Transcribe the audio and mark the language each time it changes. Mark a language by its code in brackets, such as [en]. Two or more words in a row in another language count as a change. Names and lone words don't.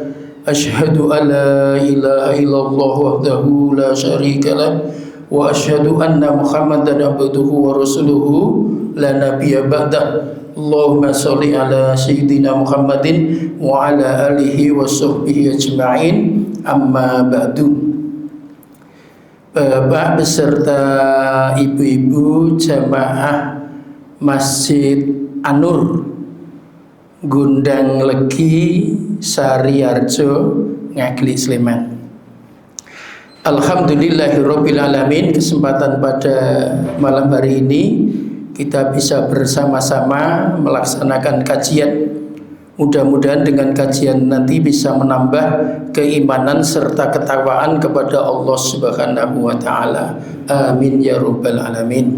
[ar] أشهد أن لا إله إلا الله وحده لا شريك له وأشهد أن محمدا عبده ورسوله لا نبي بعده. اللهم صل على سيدنا محمد وعلى آله وصحبه أجمعين. أما بعد. [id] Bapak beserta ibu-ibu jamaah Masjid An-Nur Gundang Legi Sariarjo Ngaglik Sleman. [ar] الحمد لله رب العالمين, [id] kesempatan pada malam hari ini kita bisa bersama-sama melaksanakan kajian. Mudah-mudahan dengan kajian nanti bisa menambah keimanan serta ketakwaan kepada Allah [ar] سبحانه وتعالى. آمين يا رب العالمين.